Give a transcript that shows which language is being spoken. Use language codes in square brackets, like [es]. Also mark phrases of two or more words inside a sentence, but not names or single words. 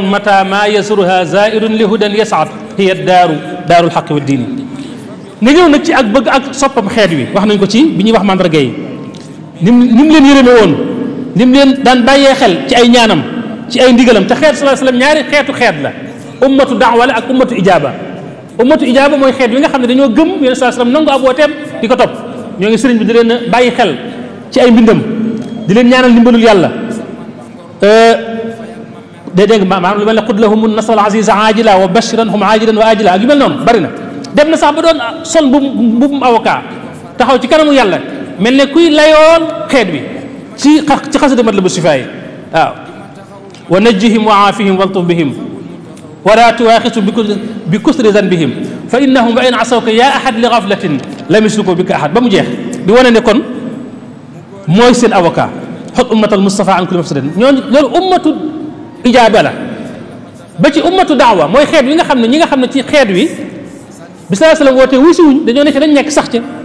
[ar] متى ما يزورها زائر لهدى يساعد هي دار الحق والدين [wo] nga ñëw nag ci ak bëgg ak soppam xeet wi wax nañ ko ci bi ñuy wax mandarga yi ni mu leen yërëme woon ni mu leen daan bàyyee xel ci ay ñaanam ci ay ndigalam te xeet [ar] صلى الله عليه وسلم [wo] ñaari xeetu xeet la [ar] أمة دعوة [wo] la ak [ar] أمة إجابة أمة إجابة [wo] mooy xeet wi nga xam ne dañoo gëm yonent [ar] صلى الله عليه وسلم [wo] nangu ab wooteem di ko topp ñoo ngi sëriñ bi di leen bàyyi xel ci ay mbindam di leen ñaanal ndimbalul yàlla dégg nga maanaam lu mel ne [ar] خذ لهم نصرا عزيزا عاجلا وبشرا لهم عاجلا وعاجلا [wo] ak yu mel noonu bari na dem na sax ba doon sol mbubum avocat taxaw ci kanamu yàlla mel ne kuy layoon xeet bi ci xasida Matlabu Sifaay waaw [ar] وانجهم وعافهم والطف بهم ولا تؤاخذ بكسر ذنبهم فإنهم وإن أساؤوك يا أحد لغفلة لم يشركوا بك أحد [wo] ba mu jeex di wane ne kon mooy seen avocat [ar] خذ أمة المصطفى عن كل مفسد [wo] ñooñu loolu [ar] أمة إجابة [wo] la ba ci [ar] أمة دعوة [wo] mooy xeet wi nga xam ne ñi nga xam ne ci xeet wi bi [ar] صلى الله عليه وسلم [wo] woote wuy si wuñ dañoo nekk dañ nekk sax ca